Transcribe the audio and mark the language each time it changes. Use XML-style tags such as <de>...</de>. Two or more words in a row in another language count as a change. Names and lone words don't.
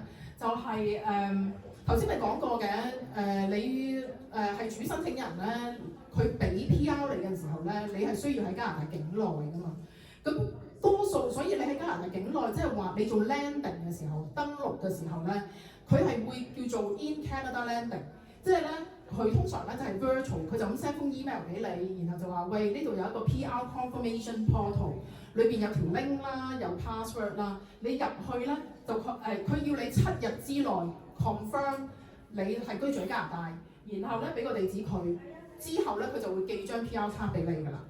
<yue>就係頭先咪講過嘅，你係主申請人咧，佢俾 PR 你嘅時候咧，你係需要喺加拿大境內噶嘛。咁多數，所以你喺加拿大境內，即係話你做 landing 嘅時候，登陸嘅時候咧，佢係會叫做</yue> <en>in Canada landing，</en> <yue>即係咧。佢通常咧就係 virtual， 佢就咁 send 封 email 俾你，然後就話喂，呢度有一個</yue> <en>PR confirmation portal，</en> <yue>裏邊有條 link 啦，有 password 啦，你入去咧就佢要你7日之內 confirm 你係居住喺加拿大，然後咧俾個地址佢，之後咧佢就會寄張 PR 卡俾你㗎啦。</yue>